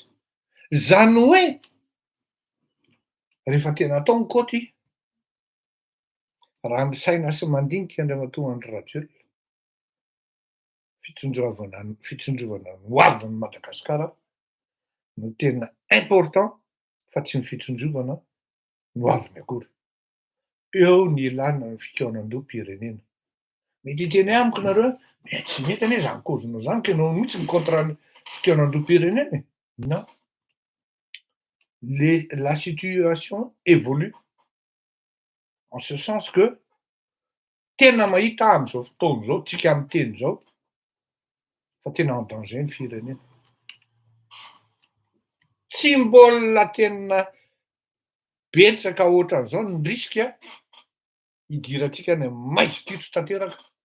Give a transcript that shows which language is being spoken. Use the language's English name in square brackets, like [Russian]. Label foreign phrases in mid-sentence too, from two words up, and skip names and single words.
[Malagasy] Zany hoe rehefa tena atao ny kaoty, raha ny saina sy mandinika Andriamatoa Andry Rajoelina, fitsonjovana ny ho avin'ny Madagasikara no tena important fa tsy ny fitsonjovana ny ho aviny akory. Eo ny ilana ny fikaonan-doham-pirenena. Mety hiteny amiko nareo hoe tsy mety anie zany causenao zany ka ianao mihitsy contre ny fikaonan-doham-pirenena. [French] Non. La situation évolue en ce sens que [Malagasy] tena mahita am'zao fotoana zao, tsika amy teny zao, fa tena [French] en danger [Malagasy] ny firenena. Tsy mbola tena betsaka ohatran'izao ny riska hidirantsika any amy maizikitro tanteraka.